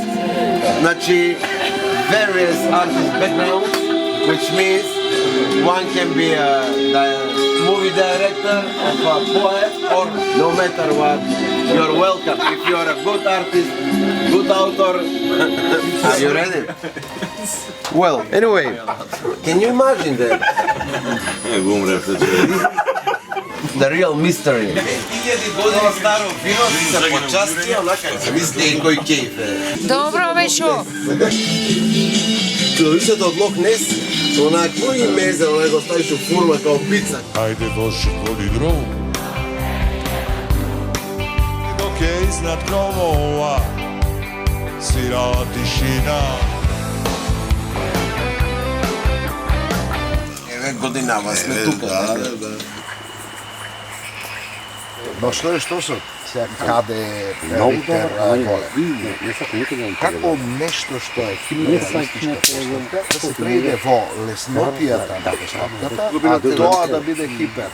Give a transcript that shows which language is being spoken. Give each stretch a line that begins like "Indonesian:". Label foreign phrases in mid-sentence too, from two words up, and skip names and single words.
English: Значи, various artist backgrounds, which means one can be a movie director of a poet, or no matter what, you're welcome. If you are a good artist, good author, are you ready? Well, anyway, can you imagine that? The real mystery.
Macedonian: 1000 години старо вино се почасти, онака се мисли некој кејф.
Serbian: Dobro, Vešo.
Macedonian: Клавишата од Лох Нес, онакво и мезе, онак го ставиш у фурма као пица.
Serbian: Ajde Bože, vodi drogu. Dok je iznad krovova svirala tišina.
Macedonian: 9 годинава сме тука. Но што се каде Виктор Голев? Како нешто што е криминалистичка постапка да се преиде во леснотијата на постапката, а тоа да биде хипер.